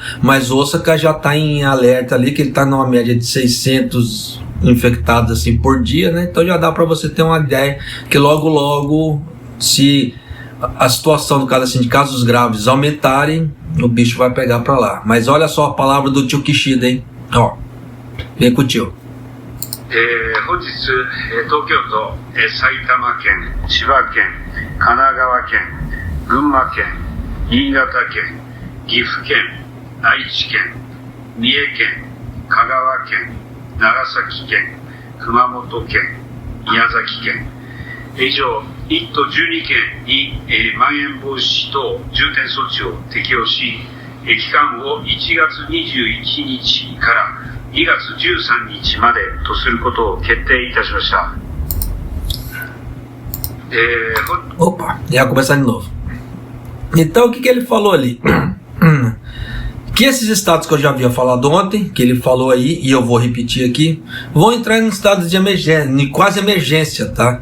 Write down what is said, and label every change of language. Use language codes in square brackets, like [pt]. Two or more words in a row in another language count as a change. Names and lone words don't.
[pt] Mas Osaka já está em alerta ali, que ele está numa média de 600 infectados assim por dia, né? Então já dá para você ter uma ideia que logo, se a situação, no caso assim, de casos graves aumentarem, o bicho vai pegar para lá. Mas olha só a palavra do tio Kishida, hein? Ó, vem com o tio. [ja] 本日、東京都、埼玉県、千葉県、神奈川県、群馬県、新潟県、岐阜県、愛知県、三重県、香川県、長崎県、熊本県、宮崎県、以上、1都12県に、まん延防止等重点措置を適用し、期間を1月21日から2月13日までとすることを決定いたしました。 [pt] Opa, já começar de novo. Então o que ele falou ali? Que esses estados que eu já havia falado ontem, que ele falou aí, e eu vou repetir aqui, vão entrar em estado de emergência, em quase emergência, tá?